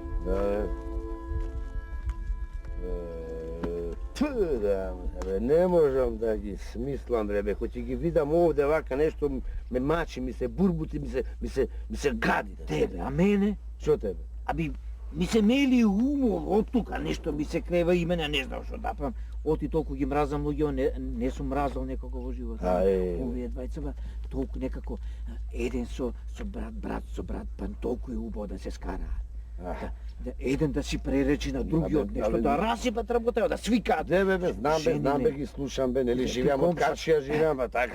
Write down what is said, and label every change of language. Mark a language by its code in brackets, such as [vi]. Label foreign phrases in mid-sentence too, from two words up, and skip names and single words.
[mk] Не можем да ги смислам, бре, ко ће ги видам овде овака нешто, ме мачи, ми се бурбути, ми се гади. Тебе, а мене? Што тебе? Ми се мели умор од тука, нешто ми се крева и мене не знао што да правим. Оти толку ги мразам луѓе, не сум мразал некако во животот. Овие двајцава толку некако еден со брат, па толку е убаво да се скараат. Еден да си преречи на другиот нешто, да расипат работа, да свикаат. Бе, знам бе, ги слушам бе, нели живеам од Каршија, живеам, ба така.